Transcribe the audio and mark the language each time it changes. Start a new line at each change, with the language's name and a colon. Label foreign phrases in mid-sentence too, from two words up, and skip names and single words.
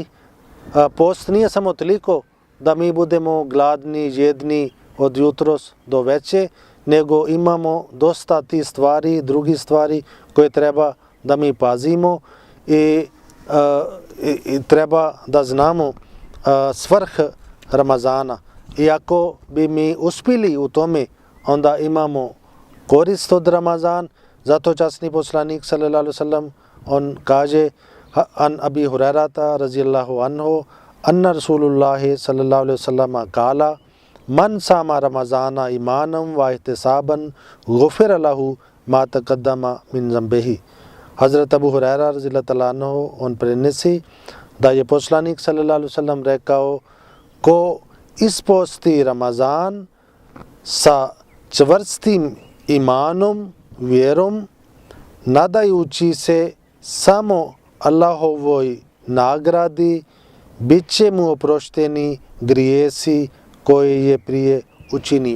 Bosnian: Post nije samo toliko da mi budemo gladni, žedni od jutros do veče, nego imamo dosta tih stvari, drugih stvari koje treba da mi pazimo i treba da znamo svrh Ramazana. I ako bi mi uspjeli u tome, onda imamo korist od Ramazan. Zato časni poslanik
Arabic: صلى الله عليه وسلم
Bosnian: on kaže,
Arabic: عن أبي هريرة رضي الله عنه أن رسول الله صلى الله عليه وسلم قال من صام رمضان إيمانا واحتسابا غفر له ما تقدم من ذنبه.
Bosnian: Hazrat Abu Huraira
Arabic: رضي الله تعالى عنه
Bosnian: on prenosi da je poslanik
Arabic: صلى الله عليه وسلم
Bosnian: rekao, ko isposti Ramazan sa čvrstim imanom, vjerom, nadajući se samo Allahovoj nagradi, bit će mu oprošteni grijesi koje je prije učinio.